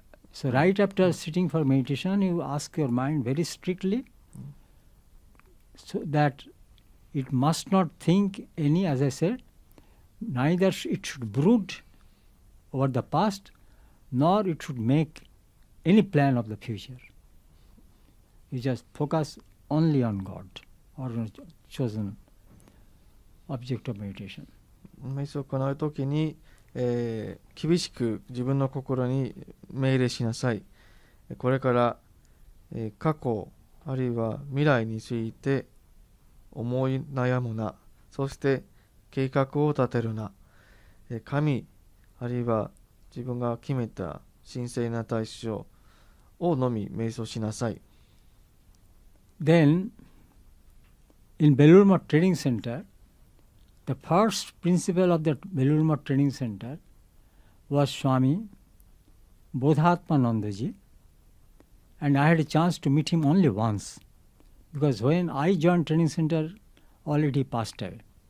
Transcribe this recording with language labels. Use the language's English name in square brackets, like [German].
[English] So right after sitting for meditation, you ask your mind very strictly, so that it must not think any, as I said, neither it should brood over the past, nor it should make any plan of the future. You just focus only on God or on chosen object of meditation. [Japanese] 瞑想を行うときに、厳しく自分の心に命令しなさい。これから、過去あるいは未来について思い悩むな。そして計画を立てるな。神あるいは自分が決めた神聖な対象をのみ瞑想しなさい。 [English] Then, in Belur Training Center, the first principal of the Belur Training Center was Swami Bodhatmanandaji, and I had a chance to meet him only once, because when I joined training center, already passed away.